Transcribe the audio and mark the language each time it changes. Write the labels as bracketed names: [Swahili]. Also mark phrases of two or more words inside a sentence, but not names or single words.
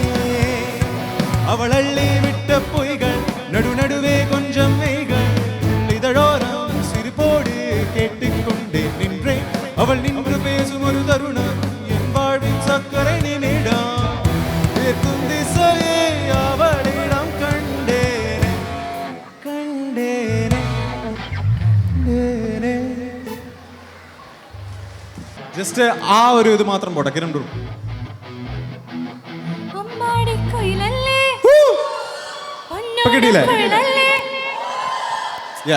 [Tamil] அவள் அள்ளி விட்ட பொய்கள் நடு நடுவே கொஞ்சம் மெய்கள் இதழோரம் சிரிப்போடு கேட்டுக்கொண்டேன் நின்றேன். அவள் நின்று பேசும் ஒரு தருணம் என் வாழ்வின் சக்கரை நிமிடம் இருக்கும் திசையை அவளிடம் கண்டேனே கண்டேனே കണ്ടേനേ. [English] just a [Malayalam] ഒരു ഇത് മാത്രം പോട്ടെ കിരൺ ബ്രോ. അമ്മാടിക്കുയിലല്ലേ ഇപ്പൊ കിട്ടിയില്ലേ? [English] Yeah.